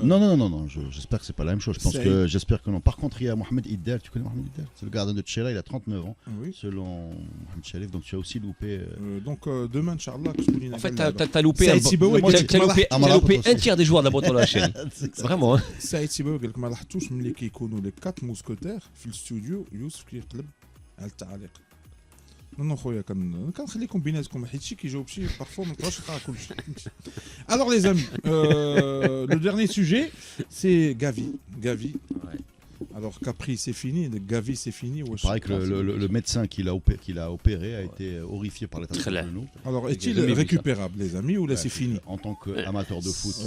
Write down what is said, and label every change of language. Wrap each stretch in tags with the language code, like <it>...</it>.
<fr>Non. J'espère que c'est pas la même chose. J'espère que non. Par contre, il y a Mohamed Idder. Tu connais Mohamed Idder? C'est le gardien de Tchela. Il a 39 ans. Oui. Selon Mohamed Chalif. Donc tu as aussi loupé. Donc demain, Inch'Allah, En fait, t'as loupé Saïd Sibawi, t'as loupé un tiers des joueurs de la boîte à la chaîne. Vraiment.</fr> <ar>سعيد سيباوي قال لك ما لاحظتوش ملي كيكونوا لي 4 موسكوتير في الاستوديو يوسف كيقلب على التعليق. نو خويا كنخليكم بيناتكم حيت شي كيجاوب شي بارفو ما نقدرش نقرا كلشي.</ar> <fr>Alors les amis, le dernier sujet c'est Gavi. Alors Capri c'est fini, Gavi c'est fini. Il paraît que le médecin qui l'a opéré a été horrifié par l'état de genou. Alors est-il récupérable les amis ou là c'est fini? En tant qu'amateur de foot,</fr>